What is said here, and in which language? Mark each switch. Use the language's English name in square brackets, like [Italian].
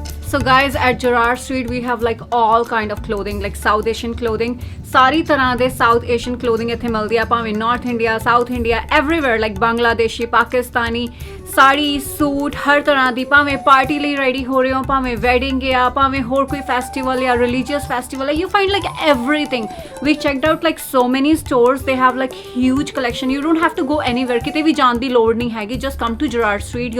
[English] So guys, at Gerard Street we have like all kind of clothing, like South Asian clothing. [Punjabi] ਸਾਰੀ ਤਰ੍ਹਾਂ ਦੇ South Asian clothing ਇੱਥੇ ਮਿਲਦੀ ਆ, ਭਾਵੇਂ North India, South India, everywhere, like Bangladeshi, Pakistani, sari, suit, ਹਰ ਤਰ੍ਹਾਂ ਦੀ, ਭਾਵੇਂ party ਲਈ ready ਹੋ ਰਹੇ ਹੋ, ਭਾਵੇਂ ਵੈਡਿੰਗ ਆ, ਭਾਵੇਂ ਹੋਰ ਕੋਈ ਫੈਸਟੀਵਲ ਜਾਂ religious festival, [English] you find like everything. We checked out like so many stores. They have like huge collection. You don't have to go anywhere. [Punjabi] ਕਿਤੇ ਵੀ ਜਾਣ ਦੀ ਲੋੜ ਨਹੀਂ ਹੈਗੀ. [English] Just come to Gerard Street.